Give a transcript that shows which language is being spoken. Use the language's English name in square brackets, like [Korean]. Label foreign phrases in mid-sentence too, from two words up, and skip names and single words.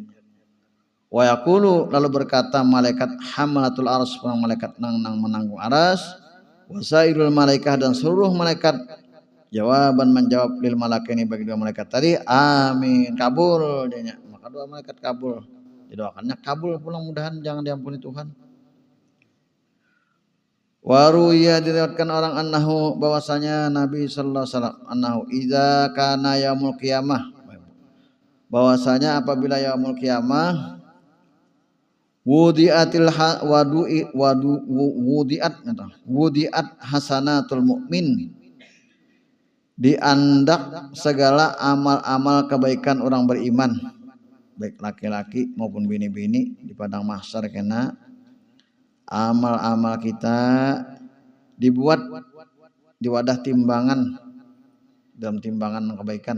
[Arabic] ويقول, [Banjar] lalu berkata malaikat [Arabic] حملة العرش, [Banjar] malaikat nang menanggung aras, [Arabic] وسائر الملائكة, [Banjar] dan seluruh malaikat, jawaban menjawab [Arabic] للملكين, [Banjar] bagi dua malaikat tadi, amin, kabul dianya. Maka dua malaikat kabul, didoakannya kabul pulang, mudahan jangan diampuni Tuhan. Waruya, diriwayatkan orang annahu, bahwasanya Nabi [Arabic] صلى الله عليه وسلم, أنه إذا كان يوم القيامة, [Banjar] bahwasanya apabila [Arabic] يوم القيامة, وضعت حسنات المؤمن, [Banjar] diandak segala amal-amal kebaikan orang beriman, baik laki-laki maupun bini-bini, di padang mahsyar kena amal-amal kita dibuat di wadah timbangan, dalam timbangan kebaikan.